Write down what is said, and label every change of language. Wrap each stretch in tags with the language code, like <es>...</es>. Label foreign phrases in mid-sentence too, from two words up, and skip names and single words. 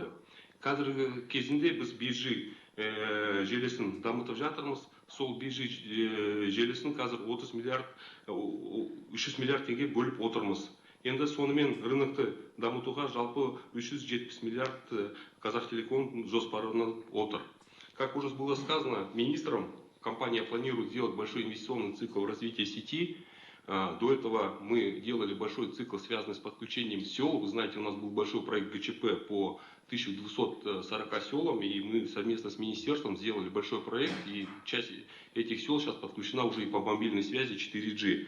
<kk>Қазіргі кезінде біз биржи желісін дамытып жатырмыз. Сол биржи желісін қазір 300 миллиард теңге бөліп отырмыз. Енді сонымен рынокты дамытуға жалпы 370 миллиард Қазақтелеком жоспарынан отыр.</kk> <ru>Как уже было сказано министром, компания планирует сделать большой инвестиционный цикл развития сети. До этого мы делали большой цикл, связанный с подключением сел. Вы знаете, у нас был большой проект ГЧП по 1240 селам, и мы совместно с министерством сделали большой проект, и часть этих сел сейчас подключена уже и по мобильной связи 4G.</ru>